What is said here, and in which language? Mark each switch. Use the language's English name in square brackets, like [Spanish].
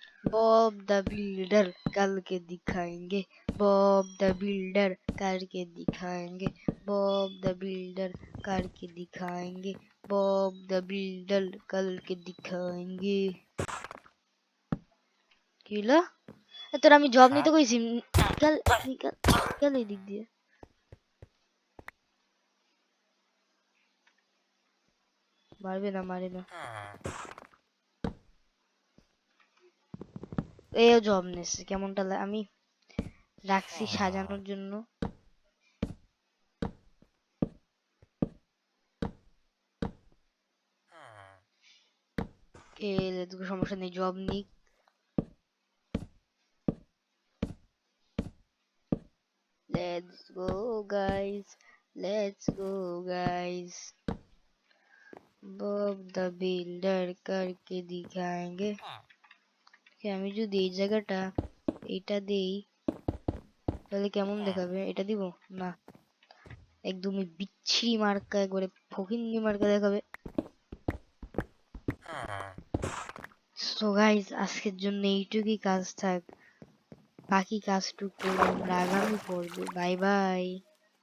[Hindi] Bob the builder करके दिखाएंगे, Bob the builder करके दिखाएंगे, बॉब द बिल्डर करके दिखाएंगे, बॉब द बिल्डर करके दिखाएंगे। [Bangla] কি হলো? তোর আমি জব নিতে কইছি, [Hindi] নিকাল নিকাল নিকাল [Bangla] এই দিক দিয়ে। মারবে না, মারে না। এও জব নিচ্ছে, কেমনটা আমি রাখছি সাজানোর জন্য। সমস্যা নেই, জব নিক। [English] Let's go guys, let's go guys, [Hindi] Bob the builder करके दिखाएंगे। [Bangla] আমি যদি এই জায়গাটা এটা দেই তাহলে কেমন দেখাবে? এটা দিব না, একদমই বিচ্ছিরি মার্কা, একবারে ফকিন্নি মার্কা দেখাবে। সো গাইস, আজকের জন্য এইটুকুই কাজ থাক, বাকি কাজটুকু করবো আমরা আগামী পর্বে। Bye bye.